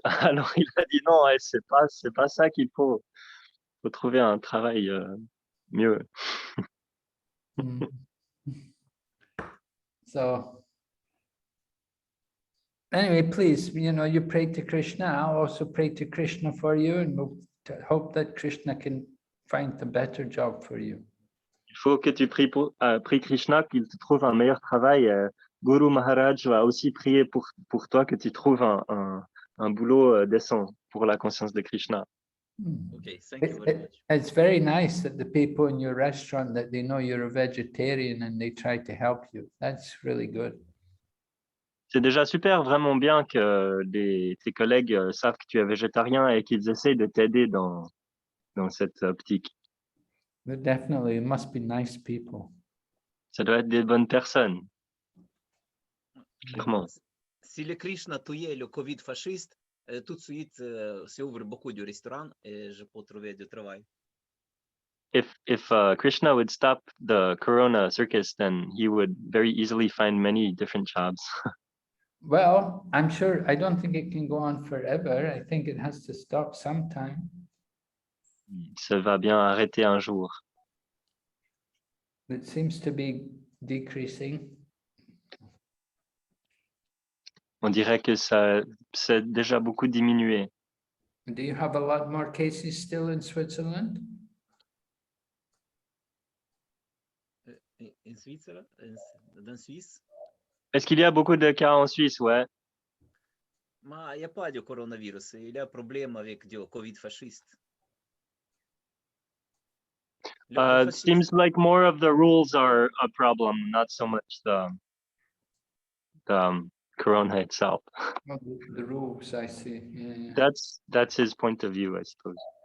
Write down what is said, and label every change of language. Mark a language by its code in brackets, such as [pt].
[fr] Alors il a dit non, c'est pas ça qu'il faut. Il faut trouver un travail mieux. [en] So anyway, please, you pray to Krishna. I'll also pray to Krishna for you, and we'll hope that Krishna can find a better job for you. [fr] Il faut que tu pries Krishna qu'il te trouve un meilleur travail. Guru Maharaj va aussi prier pour toi que tu trouves un boulot décent pour la conscience de Krishna. [en] Okay, thank you very much. It's very nice that the people in your restaurant, that they know you're a vegetarian and they try to help you. That's really good. [fr] C'est déjà super, vraiment bien que tes collègues savent que tu es végétarien et qu'ils essayent de t'aider dans cette optique. [en] But definitely, it must be nice people. [fr] Ça doit être des bonnes personnes. Clairement. Si le Krishna tuait le Covid fasciste, tout de suite, se ouvre beaucoup de restaurants et je peux trouver du travail. [en] If Krishna would stop the Corona circus, then he would very easily find many different jobs. Well, I'm sure, I don't think it can go on forever. I think it has to stop sometime. [fr] Ça va bien arrêter un jour. [en] It seems to be decreasing. [fr] On dirait que ça c'est déjà beaucoup diminué. [en] Do you have a lot more cases still in Switzerland? [fr] En Suisse, dans Suisse, Est-ce qu'il y a beaucoup de cas en Suisse? Ouais. mais il n'y a pas de coronavirus. Il y a un problème avec le Covid fasciste. Le fascisme, [en] Seems like more of the rules are a problem, not so much the Corona itself. Oh, the rules, I see. Yeah, yeah. That's his point of view, I suppose.